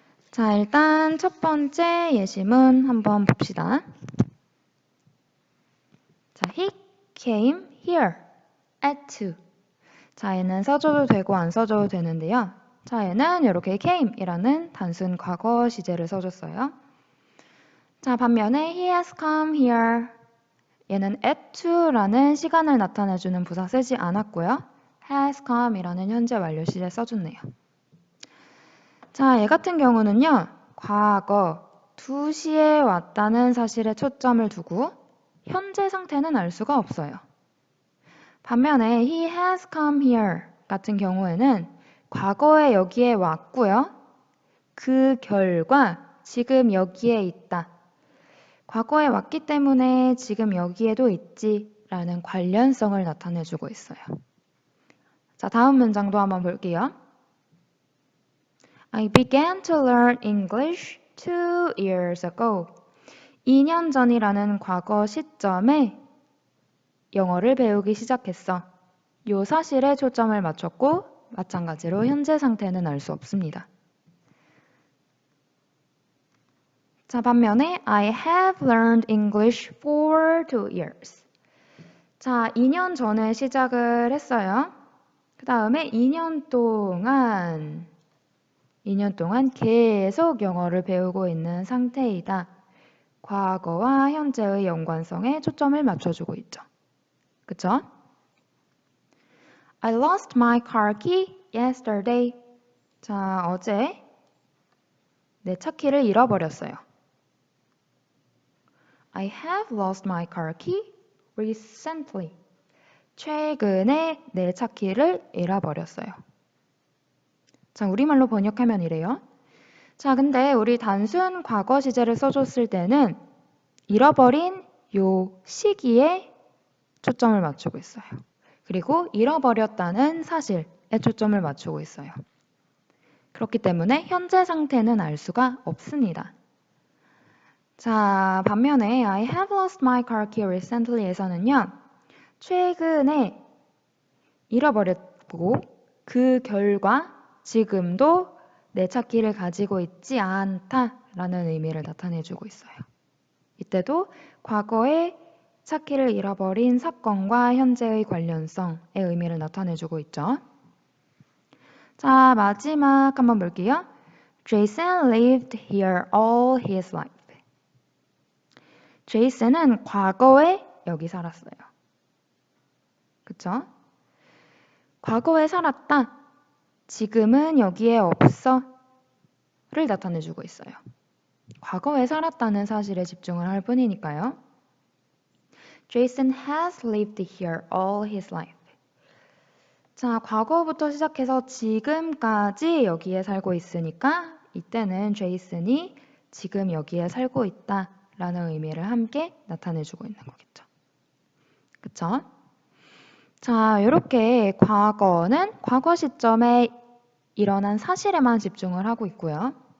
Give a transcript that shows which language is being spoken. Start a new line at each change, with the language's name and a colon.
Korean: 자, 일단 첫 번째 예시문 한번 봅시다.
English: 자, he came here at 2.
Korean: 자, 얘는 써줘도 되고 안 써줘도 되는데요. 자, 얘는 이렇게 came이라는 단순 과거 시제를 써줬어요. 자, 반면에
English: he has come here.
Korean: 얘는 at 2라는 시간을 나타내주는 부사 쓰지 않았고요.
English: has come
Korean: 이라는 현재 완료 시제 써줬네요. 자, 얘 같은 경우는요. 과거 2시에 왔다는 사실에 초점을 두고 현재 상태는 알 수가 없어요. 반면에
English: he has come here
Korean: 같은 경우에는 과거에 여기에 왔고요. 그 결과 지금 여기에 있다. 과거에 왔기 때문에 지금 여기에도 있지 라는 관련성을 나타내주고 있어요. 자, 다음 문장도 한번 볼게요.
English: I began to learn English 2 years ago.
Korean: 2년 전이라는 과거 시점에 영어를 배우기 시작했어. 요 사실에 초점을 맞췄고 마찬가지로 현재 상태는 알 수 없습니다. 자, 반면에
English: I have learned English for 2 years.
Korean: 자, 2년 전에 시작을 했어요. 그 다음에 2년 동안 계속 영어를 배우고 있는 상태이다. 과거와 현재의 연관성에 초점을 맞춰주고 있죠. 그쵸?
English: I lost my car key yesterday.
Korean: 자, 어제 내 차 키를 잃어버렸어요.
English: I have lost my car key recently.
Korean: 최근에 내 차 키를 잃어버렸어요. 자, 우리말로 번역하면 이래요. 자, 근데 우리 단순 과거 시제를 써줬을 때는 잃어버린 요 시기에 초점을 맞추고 있어요. 그리고 잃어버렸다는 사실에 초점을 맞추고 있어요. 그렇기 때문에 현재 상태는 알 수가 없습니다. 자, 반면에
English: I have lost my car key recently에서는요.
Korean: 최근에 잃어버렸고 그 결과 지금도 내 찾기를 가지고 있지 않다라는 의미를 나타내주고 있어요. 이때도 과거에 찾기를 잃어버린 사건과 현재의 관련성의 의미를 나타내주고 있죠. 자, 마지막 한번 볼게요.
English: Jason lived here all his life.
Korean: 제이슨은 과거에 여기 살았어요. 그쵸? 과거에 살았다. 지금은 여기에 없어. 를 나타내주고 있어요. 과거에 살았다는 사실에 집중을 할 뿐이니까요.
English: Jason has lived here all his life.
Korean: 자, 과거부터 시작해서 지금까지 여기에 살고 있으니까 이때는 제이슨이 지금 여기에 살고 있다라는 의미를 함께 나타내주고 있는 거겠죠. 그쵸? 자, 이렇게 과거는 과거 시점에 일어난 사실에만 집중을 하고 있고요.